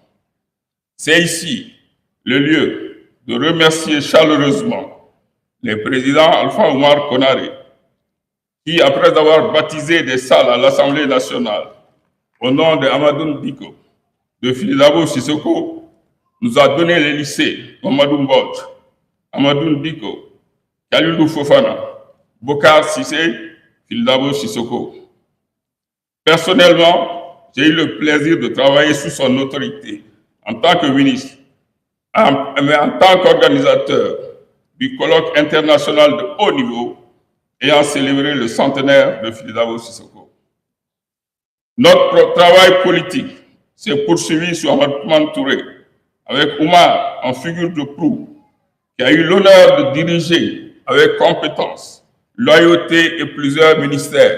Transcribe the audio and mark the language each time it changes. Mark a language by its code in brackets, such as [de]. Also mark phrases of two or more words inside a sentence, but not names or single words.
[fr] C'est ici le lieu de remercier chaleureusement les présidents Alpha Oumar Konaré, qui, après avoir baptisé des salles à l'Assemblée nationale au nom de Amadou Dicko, de Philidabo Sissoko, nous a donné les lycées Amadou Mbodj, Amadou Dicko, Kalilou Fofana, Bokar Sissé, Philidabo Sissoko. Personnellement, j'ai eu le plaisir de travailler sous son autorité en tant que ministre, mais en tant qu'organisateur du colloque international de haut niveau ayant célébré le centenaire de Faidherbe Dabo Sissoko. Notre travail politique s'est poursuivi sur Ahmadou Touré, avec Oumar en figure de proue, qui a eu l'honneur de diriger avec compétence, loyauté et plusieurs ministères.